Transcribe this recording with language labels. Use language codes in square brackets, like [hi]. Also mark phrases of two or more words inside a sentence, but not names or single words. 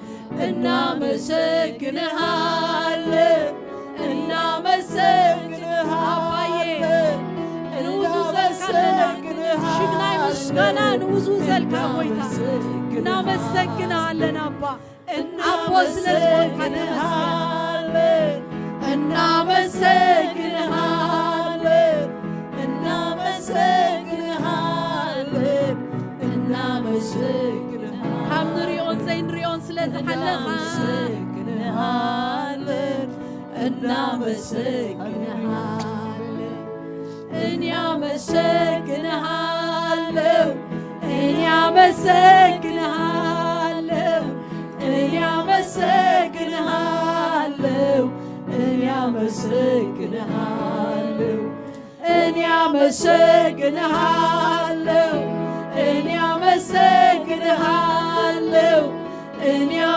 [am] እናመሰግንሃለን እናመሰግንሃለን [ti] ንውዙ ዘልካለና ሽግናይ ምስጋና ንውዙ ዘልካ ጎይታ እናመሰግንሃለን አባ አቦ ስለዝኾንካ ተመስገን [am] እናመሰግንሃለን እናመሰግንሃለን እናመሰግንሃለን [ti] ካብ ንሪኦን ዘይንሪኦን ስለዝሓለኻ [am] እናመሰግንሃለን እኔ አመሰግንሃለሁ እኔ አመሰግንሃለሁ እኔ አመሰግንሃለሁ እኔ አመሰግንሃለሁ እኔ አመሰግንሃለሁ እኔ አመሰግንሃለሁ እኔ